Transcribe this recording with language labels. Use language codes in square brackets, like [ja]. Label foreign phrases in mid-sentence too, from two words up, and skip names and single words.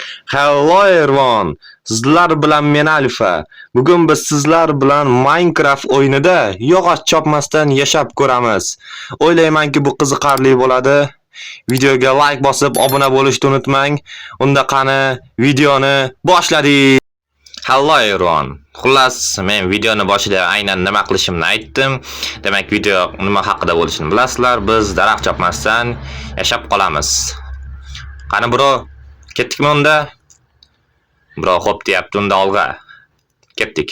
[en] Hello everyone. [uz] Sizlar bilan men Alfa. Bugun biz sizlar bilan Minecraft o'yinida yog'och chopmasdan yashab ko'ramiz. O'ylaymanki bu qiziqarli bo'ladi. Videoga like bosib, obuna bo'lishni unutmang. Unda qani videoni boshladik. [en] Hello everyone. [uz] Xullas, men videoni boshida aynan nima qilishimni aytdim. Demak, video nima haqida bo'lishini bilasizlar. Biz daraxt chopmasdan yashab qolamiz. Qani bro, ketdikmi unda? Bro, xo'p deyapti, unda olg'a. Ketdik.